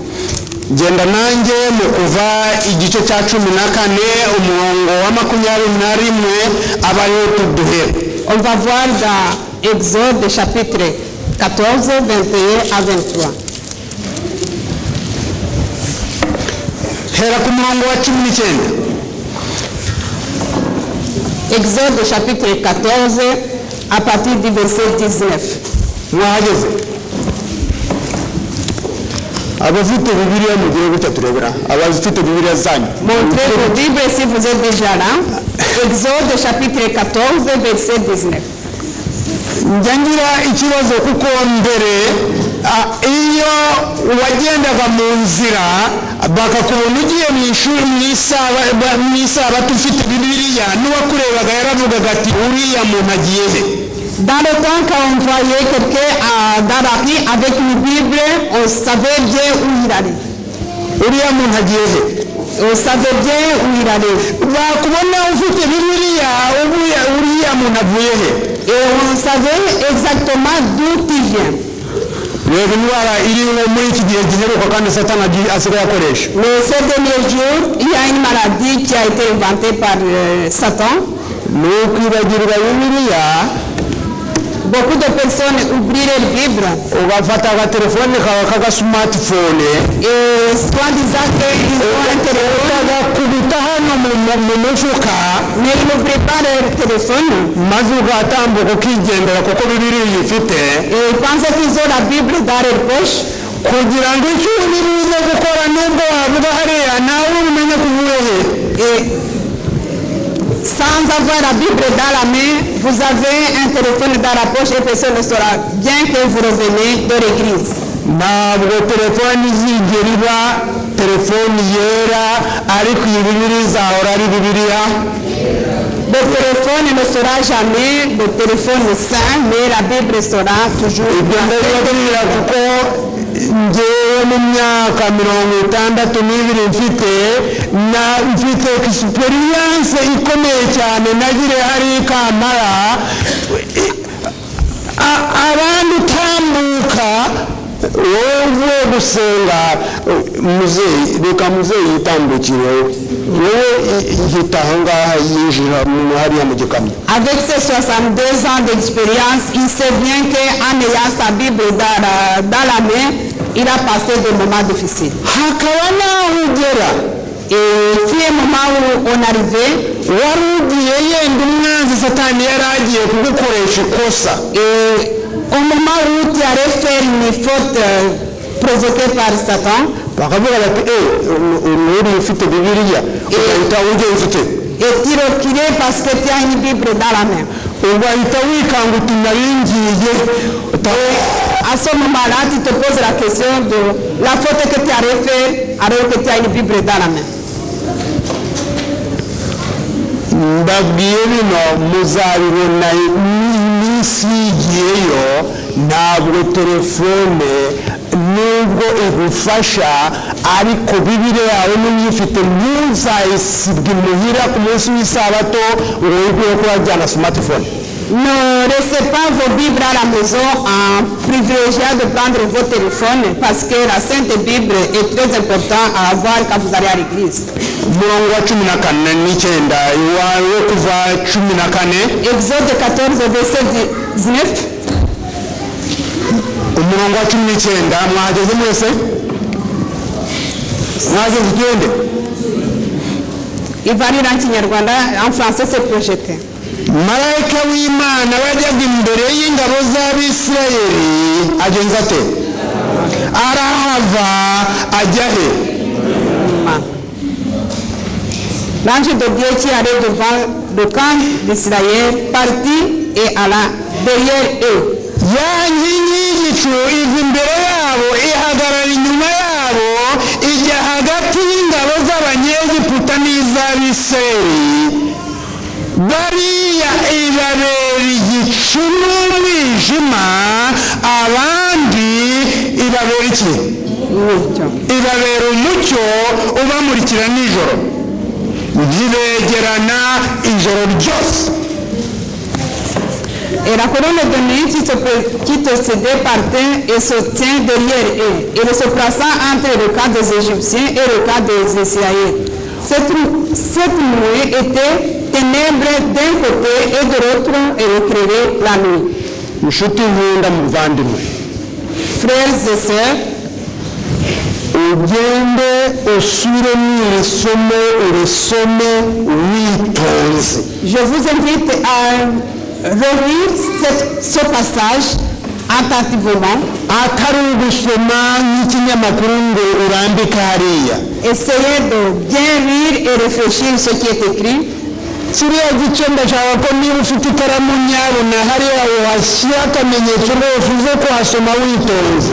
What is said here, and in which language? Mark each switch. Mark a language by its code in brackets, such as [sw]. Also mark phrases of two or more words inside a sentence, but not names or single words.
[rw] genda nanjye mu kuva igice cya 14 umurongo wa 21 aba ariho tuduhera. [fr] On va voir dans Exode chapitre 14, 21 à 23. [rw] hera ku murongo wa 19. [fr] Exode chapitre 14 à partir du verset 19. [rw] mwahageze abafite bibiliya mugire gutya turebera abafite bibiliya zanyu. [fr] Montrez vos Bibles si vous êtes déjà là. Exode chapitre 14 verset 19. [rw] njya ngira ikibazo kuko mbere iyo wagendaga mu nzira bakakubona ugiye mu ishuri mu isabato ufite bibiliya n'uwakurebaga yaravugaga ati uriya muntu agiye he. [fr] Dans le temps, quand on voyait quelqu'un dans la rue avec une Bible, on savait bien où il allait. [rw] uriya muntu agiye he [fr] On savait bien où il allait. [rw] bakubona ufite bibiliya uriya muntu avuye he [fr] Et on savait exactement d'où il vient. [rw] reba indwara iriho muri iki gihe giheruka kandi satani asigaye akoresha. [fr] Mais ces derniers jours, il y a une maladie qui a été inventée par Satan. [rw] ni ukwibagirwa bibiliya. [fr] Beaucoup de personnes oublient leur Bible. [rw] ugafata agatelefone kawe k'agasumatifone [fr] Et soi-disant qu'ils ont un téléphone, [rw] ukagakubita hano mu mufuka [fr] mais ils n'oublient pas leur téléphone. [rw] maze ugatambuka ukigendera kuko bibiliya uyifite [fr] Et ils pensent qu'ils ont la Bible dans leur poche. [rw] kugira ngo icyo uri buze gukora nubwo wavuga hariya nawe umenye kuvuye he. [fr] Et sans avoir la Bible dans la main, vous avez un téléphone dans la poche et personne ne saura bien que vous revenez de l'église. [rw] ntabwo telefone izigera iba telefoni yera ariko iyi bibiliya izahora ari bibiliya. [fr] Le téléphone ne sera jamais le téléphone saint, mais la Bible sera toujours. [rw] ibyo ndabibabwira kuko ngewe mu myaka 62 mfite experience ikomeye cyane nagire hari Kampala abandi utambuka wowe uvuye gusenga muzeyi reka muzeyi yitambukireho wowe hita aho ngaha yinjira hariya mu gikamyo. [fr] Avec ses 62 ans d'expérience, il sait bien qu'en ayant sa Bible dans la main, il a passé des moments difficiles. [rw] hakaba naho ugera [fr] Et puis un moment où on arrivait, [rw] wari ugiye yenda umwanzi satani yari agiye kugukoresha ikosa. [fr] et au moment où tu allais faire une faute provoquée par Satan, [rw] bakavuga bati uri ufite bibiliya ugahita ujya ufite [fr] et tu reculais parce que tu as une Bible dans la main. [rw] ugahita wikanga uti naringiye. [fr] À ce moment-là, tu te poses la question de la faute que tu allais faire alors que tu as une Bible dans la main. [rw] mbabwiye bino muzabibona iminsi yigiyeyo. ntabwo telefone nubwo igufasha ariko bibiliya yawe n'uyifite ntuzayisibwe imuhira ku munsi w'isabato ngo wiguye ko wajyana smartphone. [fr] Ne laissez pas vos Bibles à la maison en privilégiant de prendre vos téléphones parce que la Sainte Bible est très importante à avoir quand vous allez à l'église. [rw] umurongo wa 14 iwawe kuva 14 [fr] Exode 14, verset 19. [rw] umurongo wa 19 mwageze mwese mwageze igende. [fr] Il va lire en Kinyarwanda, en français c'est projeté. [rw] marayika w'imana wajyaga imbere y'ingabo z'abisirayeli agenza ate arahava ajya he. [fr] L'ange de Dieu qui allait devant le camp d'Israël partit et alla derrière eux. [rw] ya nkingi y'igicu iva imbere yabo ihagarara inyuma yabo ijya hagati y'ingabo z'abanyegiputa n'iz'abisirayeli. bariya ibabera igicu n'umwijima abandi ibabera iki ibabera umucyo ubamurikira nijoro ntibegerana ijoro ryose. [fr] Et la colonne de nuit qui te cédait partait et se tient derrière eux. Et se plaçant entre le camp des Égyptiens et le camp des Israéliens. Cette nuit était ténèbres d'un côté et de l'autre et éclairait la nuit. [rw] inshuti nkunda muvandimwe, [fr] Frères et sœurs, [rw] ugende usubire iri somo urisome witonze. [fr] je vous invite à relire ce passage attentivement. [rw] atari ugusoma nk'ikinyamakuru ngo urambike hariya. [fr] Essayez de bien lire et réfléchir ce qui est écrit. [rw] kiriya gice ndashaka ko niba ufite ikaramu nyabuna hariya wahashyira akamenyetso rwose uze kuhasoma witonze.